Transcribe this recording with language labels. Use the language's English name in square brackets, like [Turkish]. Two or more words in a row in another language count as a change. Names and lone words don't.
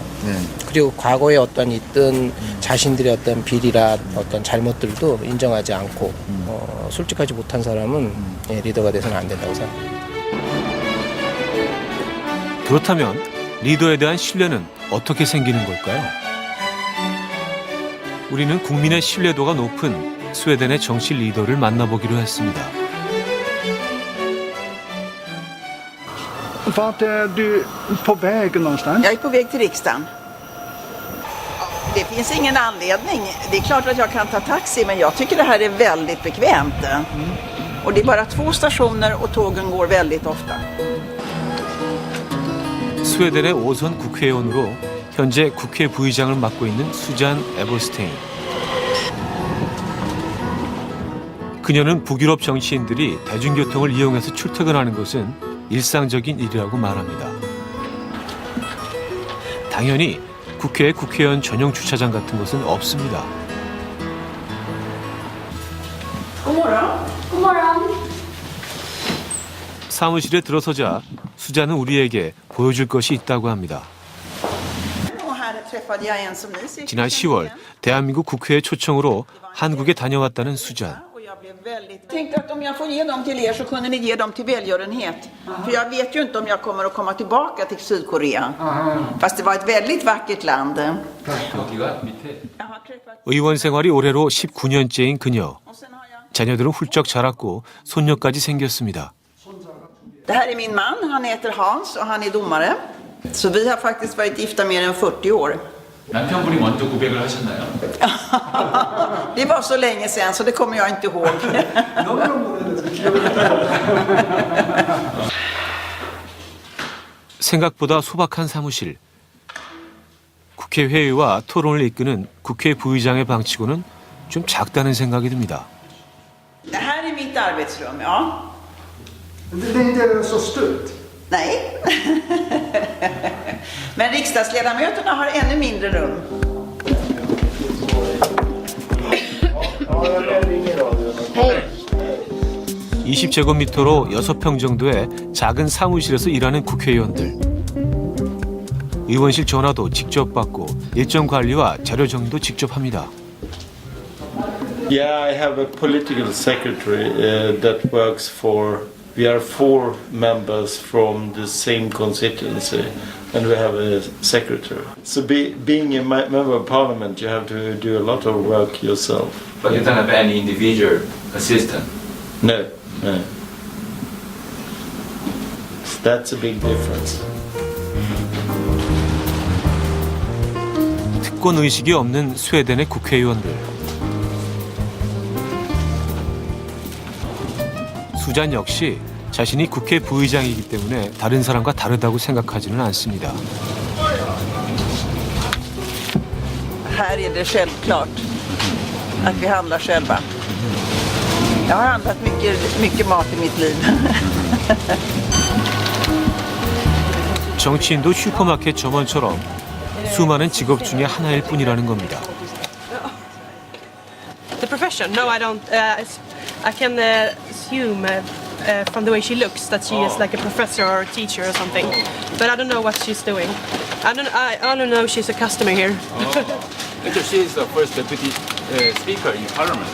[Korean] 그리고 과거에 어떤 있던 자신들의 어떤 비리라 어떤 잘못들도 인정하지 않고 솔직하지 못한 사람은 리더가 돼서는 안 된다고 생각합니다. 그렇다면 리더에 대한 신뢰는 어떻게 생기는 걸까요? 우리는 국민의 신뢰도가 높은 스웨덴의 정치 리더를 만나보기로 했습니다. [Swedish] Vart är du på väg någonstans? Jag är på väg till riksdagen. Det finns ingen anledning. Det är klart att jag kan ta taxi, men jag tycker det här är väldigt bekvämt. Och det är bara 2 stationer och tågen går väldigt ofta. [Korean] 스웨덴의 5선 국회의원으로 현재 국회 부의장을 맡고 있는 수잔 에버스테인. 그녀는 북유럽 정치인들이 대중교통을 이용해서 출퇴근하는 것은 일상적인 일이라고 말합니다. 당연히 국회에 국회의원 전용 주차장 같은 것은 없습니다. [Swedish] God morgon. God morgon. [Korean] 사무실에 들어서자 수잔은 우리에게 보여줄 것이 있다고 합니다. 지난 10월 대한민국 국회의 초청으로 한국에 다녀왔다는 수잔. [Swedish] Jag tänkte att om jag får ge dem till er så kunde ni ge dem till välgörenhet. För jag vet ju inte om jag kommer att komma tillbaka till Sydkorea. Fast det var ett väldigt vackert land. [Korean] 의원 생활이 올해로 19년째인 그녀. 자녀들은 훌쩍 자랐고 손녀까지 생겼습니다. [Swedish] Det här är min man, han heter Hans och han är domare. Så vi har faktiskt varit gifta mer än 40 år. [Korean] 남편분이 먼저 고백을 하셨나요? [Swedish] Det var så länge sedan så det kommer jag inte ihåg. [Korean] 생각보다 소박한 사무실. 국회 회의와 토론을 이끄는 국회 부의장의 방치고는 좀 작다는 생각이 듭니다. [Swedish] Det här är mitt arbetsrum, ja. Det är inte så stort. Nej. Men riksdagsledamöterna har ännu mindre rum. [Korean] 20제곱미터로 6평 정도의 작은 사무실에서 일하는 국회의원들. 의원실 전화도 직접 받고 일정 관리와 자료 정리도 직접 합니다. [English] Yeah, I have a political secretary that works for. We are 4 members from the same constituency, and we have a secretary. So, being a member of parliament, you have to do a lot of work yourself. But you don't have any individual assistant? No, no. That's a big difference. [Korean] 특권 의식이 없는 스웨덴의 국회의원들. 수잔 역시 자신이 국회 부의장이기 때문에 다른 사람과 다르다고 생각하지는 않습니다. [Swedish] Här är det självklart att vi handlar själva. Jag har handlat mycket mat i mitt liv. [Korean] 정치인도 슈퍼마켓 점원처럼 수많은 직업 중에 하나일 뿐이라는 겁니다. [English] The profession? No, I don't. I can assume from the way she looks that she is like a professor or a teacher or something. But I don't know what she's doing. I don't know if she's a customer here. Actually, she is the first deputy speaker in parliament.